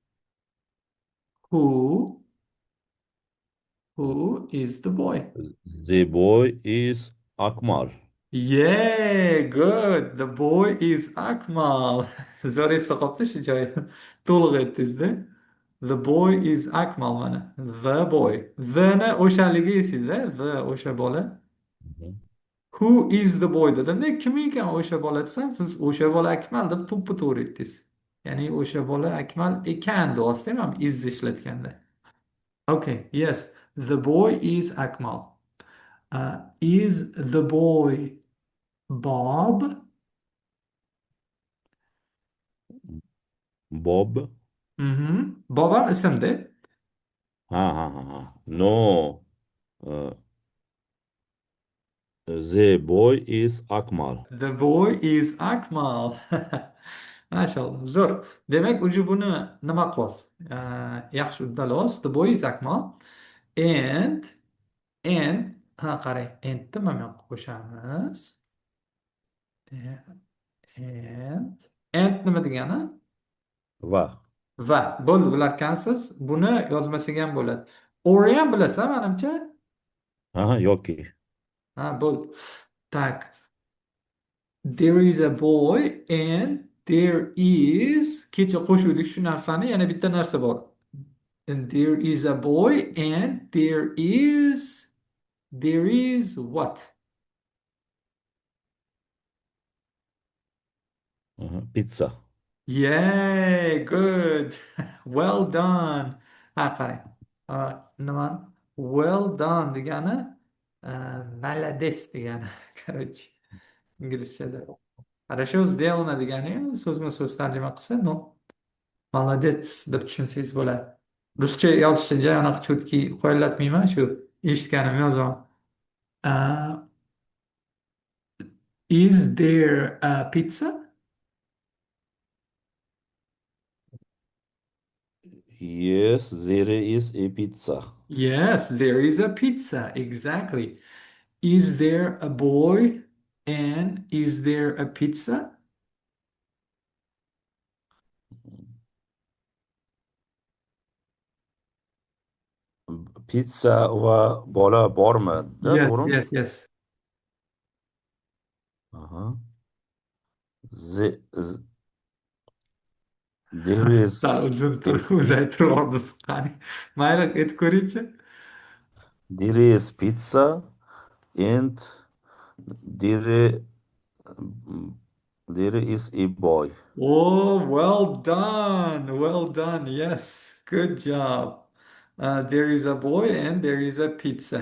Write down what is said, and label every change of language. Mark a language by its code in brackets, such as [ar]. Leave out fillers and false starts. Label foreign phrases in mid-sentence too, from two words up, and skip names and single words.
[en] Who who is the boy? The boy is Akmal. Yeah, good. The boy is Akmal. [uz] Zo'r esda qolibdi shu joyi. To'liq aytdingizda. [en] The boy is Akmal mana. The boy. [uz] The-ni o'shaligi esingizda. The o'sha bola. Mhm. [en] Who is the boy [uz] dedimda kim ekan o'sha bola desam siz o'sha bola Akmal deb to'ppa to'g'ri aytdingiz. Ya'ni o'sha bola Akmal ekan deyapsizda ham is ishlatganda. [en] Okay, yes. The boy is Akmal. Is the boy Bob? Bob. [uz] Bob ham ismda. Ha. [en] No. Uh, the boy is Akmal. The boy is Akmal. [uz] Mashallah. Zo'r. Demak, uji buni nima qilyapsiz? Yaxshi uddalayapsiz. [en] The boy is Akmal. [uz] And ha qarang, andni mana bu yoqqa qo'shamiz. And nima degani? Va. Va bo'ldi bilarkansiz. Buni yozmasak ham bo'ladi. Or ham bilasan menimcha. Ha, yoki. Ha, bo'ldi. Tak. [en] There is a boy and there is [uz] kecha qo'shuvdik shu narsani yana bitta narsa bor. [en] And there is a boy and there is what? Pizza. Yay, good. Well done. [uz] Ha, qarang. Nima? [en] Well done [uz] degani молодец degani. Короче, inglizchada. [ru] Хорошо сделано [uz] degani so'zma-so'z tarjima qilsa, no. Молодец deb tushunsangiz bo'ladi. Ruscha yozishni juda anaqa chutki qo'llatmayman, shu eshitganim yozaman. [en] Uh, is there a pizza? Yes, there is a pizza. Yes, there is a pizza. Exactly. Is there a boy and is there a pizza? [uz] Pizza va bola bormi? Da, [en] Yes, [uz] to'g'rimi? [en] yes, yes. Aha. The, there [uz] Sal [en] is [uz] o'zim [en] a, [uz] turib uzaytirib yubordim. Qani, mayli, aytib ko'ring-chi. [en] there is pizza and there, there is a boy. Oh, well done. Well done. Yes, good job. There is a boy and there is a pizza.